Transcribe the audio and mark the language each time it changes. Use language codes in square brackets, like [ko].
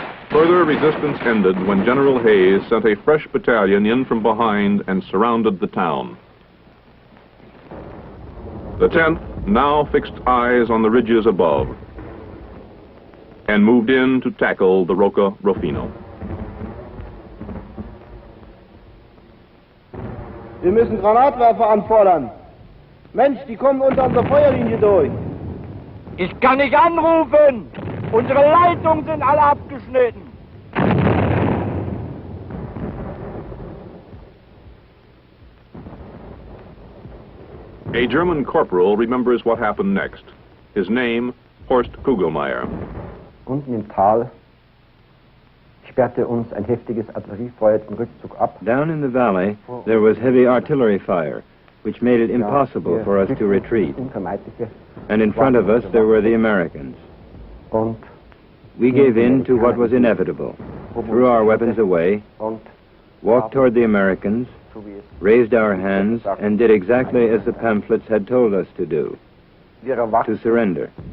[en] Further resistance ended when General Hayes sent a fresh battalion in from behind and surrounded the town. The 10th now fixed eyes on the ridges above and moved in to tackle the Rocca Rufino. [de] Wir müssen Granatwerfer anfordern. Mensch, die kommen unter unserer Feuerlinie durch. Ich kann nicht anrufen. Unsere Leitungen sind alle abgeschnitten. [en] A German corporal remembers what happened next. His name, Horst Kugelmeier. [de] Unten im Tal sperrte uns ein heftiges Artilleriefeuer den Rückzug ab. [en] Down in the valley, there was heavy artillery fire, which made it impossible for us to retreat. And in front of us, there were the Americans. We gave in to what was inevitable, threw our weapons away, walked toward the Americans, raised our hands, and did exactly as the pamphlets had told us to do, to surrender.